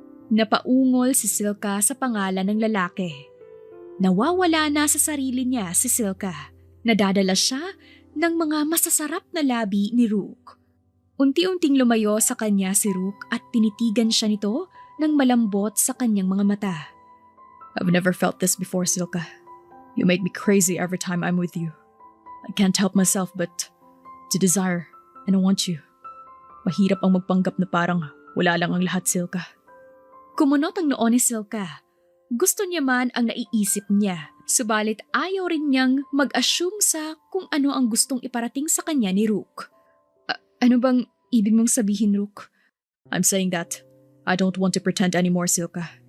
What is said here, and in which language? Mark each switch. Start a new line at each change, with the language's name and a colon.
Filipino: Napaungol si Silka sa pangalan ng lalaki. Nawawala na sa sarili niya si Silka. Nadadala siya ng mga masasarap na labi ni Rook. Unti-unting lumayo sa kanya si Rook at tinitigan siya nito ng malambot sa kanyang mga mata.
English: I've never felt this before, Silka. You make me crazy every time I'm with you. I can't help myself but to desire and I want you.
Filipino: Mahirap ang magpanggap na parang wala lang ang lahat, Silka. Kumunot ang noo ni Silka. Gusto niya man ang naiisip niya, subalit ayaw rin niyang mag-assume sa kung ano ang gustong iparating sa kanya ni Rook. Ano bang ibig mong sabihin, Rook?
English: I'm saying that I don't want to pretend anymore, Silka.